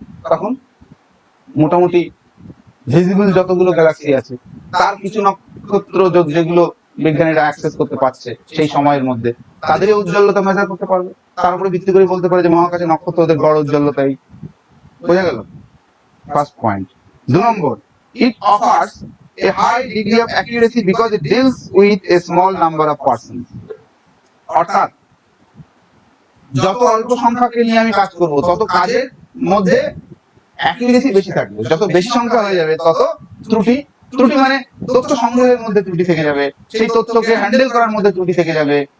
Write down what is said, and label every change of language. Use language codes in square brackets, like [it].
[bn] তখন মোটামুটি ভিজিবল যতগুলো গ্যালাক্সি আছে তার কিছু নক্ষত্র যেগুলো বিজ্ঞানীরা অ্যাক্সেস করতে পারছে সেই সময়ের মধ্যে, তাদের উজ্জ্বলতা মেজার করতে পারবে, তার উপরে ভিত্তি করে বলতে পারে যে মহাকাশে নক্ষত্র ওদের গড় উজ্জ্বলতাই। বোঝা গেল first point. 2 number, [en] it offers a high degree of accuracy because it deals with a small number of persons। [bn] অর্থাৎ যত অল্প সংখ্যাকে নিয়ে আমি কাজ করব তত কাজের মধ্যে অ্যাকুরেসি বেশি থাকবে, যত বেশি সংখ্যা হয়ে যাবে তত ত্রুটি, ত্রুটি মানে তথ্য সংগ্রহের মধ্যে ত্রুটি থেকে যাবে, সেই তথ্যকে হ্যান্ডেল করার মধ্যে ত্রুটি থেকে যাবে।